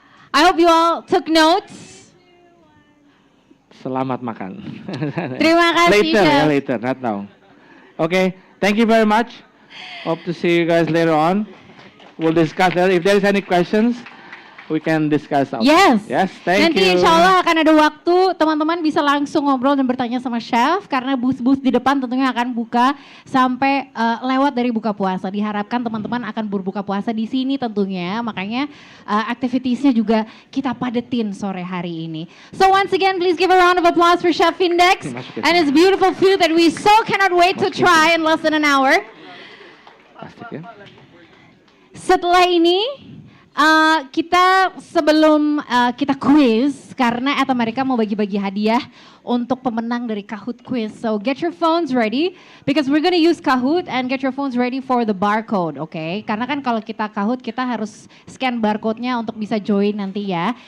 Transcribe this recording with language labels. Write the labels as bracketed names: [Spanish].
[English] I hope you all took notes. [Indonesian] Selamat makan. Terima kasih, Chef. [English] Later, not now. Okay, thank you very much. Hope to see you guys later on. We'll discuss that. If there is any questions, we can discuss. Yes. Yes, thank [Indonesian] Nanti [English] you. [Indonesian] insya Allah akan ada waktu teman-teman bisa langsung ngobrol dan bertanya sama chef karena booth-booth di depan tentunya akan buka sampai lewat dari buka puasa. Diharapkan teman-teman akan berbuka puasa di sini tentunya. Makanya activitiesnya juga kita padetin sore hari ini. [English] So once again, please give a round of applause for Chef Index and his beautiful food that we so cannot wait to try in less than an hour. [Indonesian] Plastik ya. Setelah ini kita sebelum kita quiz, karena mereka mau bagi-bagi hadiah untuk pemenang dari Kahoot quiz. [English] So get your phones ready because we're gonna use Kahoot and get your phones ready for the barcode, okay? [Indonesian] Karena kan kalau kita Kahoot kita harus scan barcode-nya untuk bisa join nanti ya.